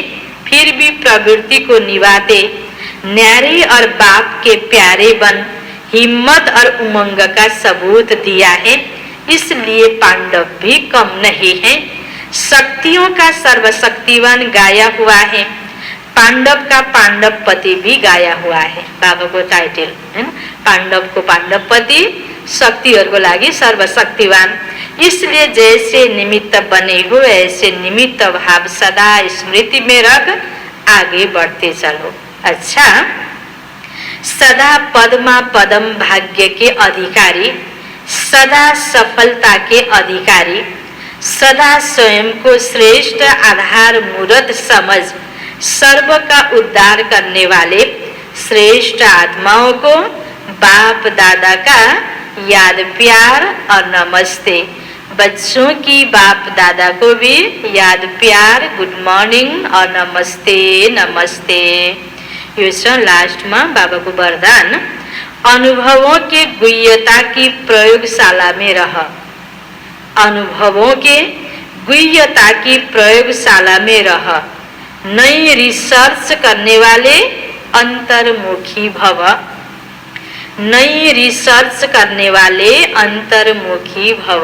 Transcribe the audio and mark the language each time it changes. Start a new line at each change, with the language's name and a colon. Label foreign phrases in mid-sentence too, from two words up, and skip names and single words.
Hindi: फिर भी प्रवृत्ति को निभाते, न्यारे और बाप के प्यारे बन हिम्मत और उमंग का सबूत दिया है, इसलिए पांडव भी कम नहीं है। शक्तियों का सर्वशक्तिवान गाया हुआ है, पांडव का पांडवपति भी गाया हुआ है। बाबा को टाइटल है ना, पांडव को पांडवपति,
Nepali: शक्तिहरूको लागि
Hindi: सर्वशक्तिवान। इसलिए जैसे निमित्त बने हो ऐसे निमित्त भाव सदा स्मृति में रख आगे बढ़ते चलो। अच्छा, सदा पद्मा पदम भाग्य के अधिकारी, सदा सफलता के अधिकारी, सदा स्वयं को श्रेष्ठ आधार मूर्त समझ सर्व का उद्धार करने वाले श्रेष्ठ आत्माओं को बाप दादा का याद प्यार और नमस्ते। बच्चों की बाप दादा को भी याद प्यार,
English: good morning
Hindi: और नमस्ते नमस्ते।
Nepali: यो छ
Hindi: लास्ट में बाबा को वरदान। अनुभवों के गुह्यता की प्रयोगशाला में रह, अनुभवों के गुह्यता की प्रयोगशाला में रह, नई रिसर्च करने वाले अंतर्मुखी भव, नई रिसर्च करने वाले अंतर्मुखी भव।